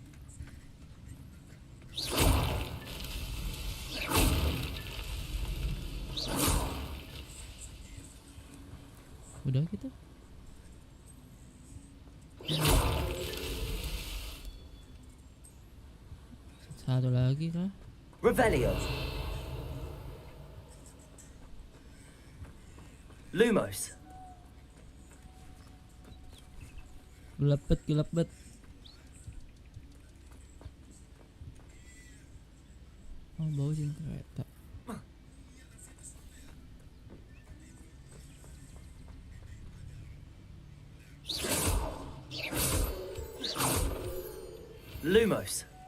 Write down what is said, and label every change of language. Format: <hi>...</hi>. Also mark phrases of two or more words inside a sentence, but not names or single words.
<id>Udah gitu. Satu lagi kah? Revelio. Lumos. Gelapet. Oh, bau sih kereta. Lumos.</id>